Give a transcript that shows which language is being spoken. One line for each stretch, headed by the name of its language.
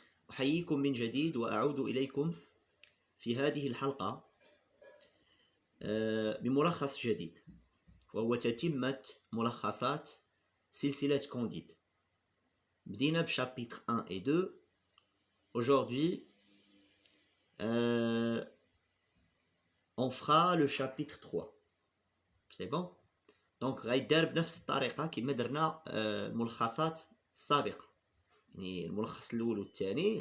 Arabic: أحييكم من جديد وأعود إليكم في هذه الحلقة بملخص جديد، وهو تتمة ملخصات سلسلة كانديد. بدينا بشابيتر 1 et 2.
French: Aujourd'hui, on fera le chapitre 3. C'est bon?
Arabic: دونك غيدار بنفس الطريقه كما درنا الملخصات السابقه، يعني الملخص الاول والثاني.